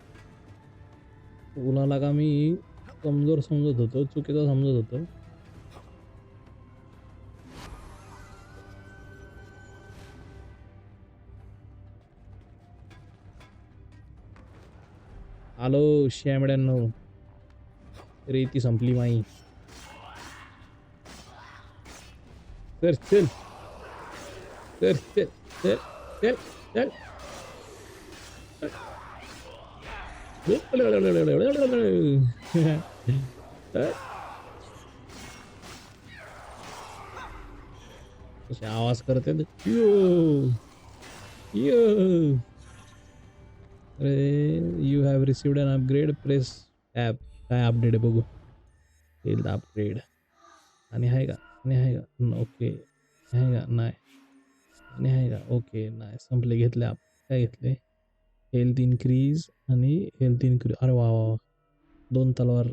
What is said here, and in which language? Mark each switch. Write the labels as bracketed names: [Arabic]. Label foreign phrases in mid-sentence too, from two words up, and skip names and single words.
[Marathi] तुला का मी कमजोर समजत होतो, चुकीचं समजत होतो. आलो शेमड्यांनो, रेती संपली माई. चल चल चल चल चल चल चल. कसे आवाज करते यो यो. अरे, [English] You have received an upgrade, press app. [Marathi] काय अपडेट आहे बघू. [English] health upgrade [Marathi] आणि आहे का? आणि आहे का? ओके. आहे का? नाही. आणि आहे का? ओके. नाही, संपले. घेतले आप. काय घेतले? [English] health increase आणि health increase. [Marathi] अरे वा वा वा. 2 तलवार.